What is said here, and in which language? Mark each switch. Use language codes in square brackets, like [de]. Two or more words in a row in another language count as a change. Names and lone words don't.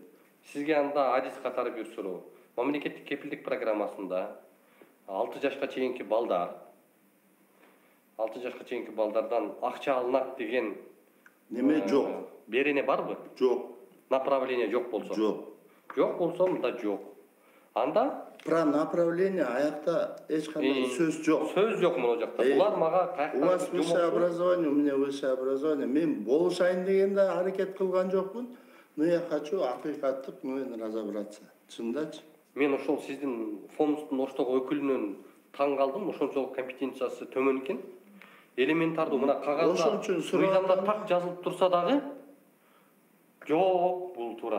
[ky] Сизге анда адис катары бир суроо. Мамлекеттик кепилдик программасында 6 жашка чейинки балдар 6 жашка чейинки балдардан акча алынат деген неме жок? Берене барбы? Жок. Направление жок болсо? Жок. Жок болсо мында жок. Анда [ru] про направление [ky] аякта эч кандай сөз жок. Сөз жок мына жакта. Булар мага [ru] у вас высшее образование, у меня высшее образование. [ky] Мен болушайын дегенде аракет кылган жокмун. [ru] Но я хочу [ky] акыйкаттык менен [ru] разобраться. Чындачы? [ky] Мен ошол сиздин фонддун Оштогу өкүлүнөн таң калдым. Ошончолук компетенциясы төмөн экен. Элементардуу мына кагазда мыйзамда так жазылып турса дагы жок, бул туура.